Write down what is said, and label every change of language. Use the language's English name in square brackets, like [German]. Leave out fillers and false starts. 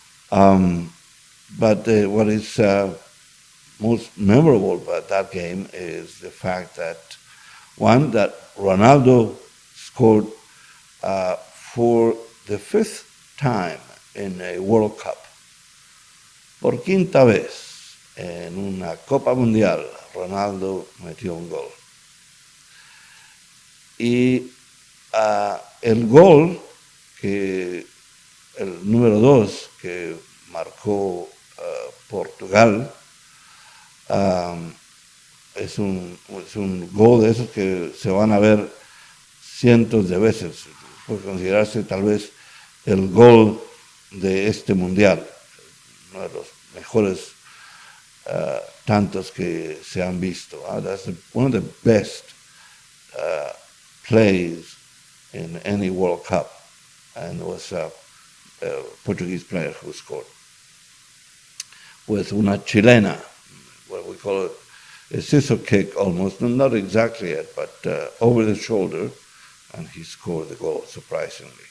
[English] But what is most memorable about that game is the fact that, one, that Ronaldo scored for the 5th time in a World Cup. [Spanish] Por quinta vez en una Copa Mundial, Ronaldo metió un gol. Y el gol, el número 2 que marcó Portugal, es un gol de esos que se van a ver cientos de veces. Puede considerarse tal vez el gol de este mundial, uno de los mejores tantos que se han visto. [English] That's one of the best plays in any World Cup, and it was a Portuguese player who scored with una chilena, what we call a scissor kick almost, not exactly it, but over the shoulder, and he scored the goal, surprisingly.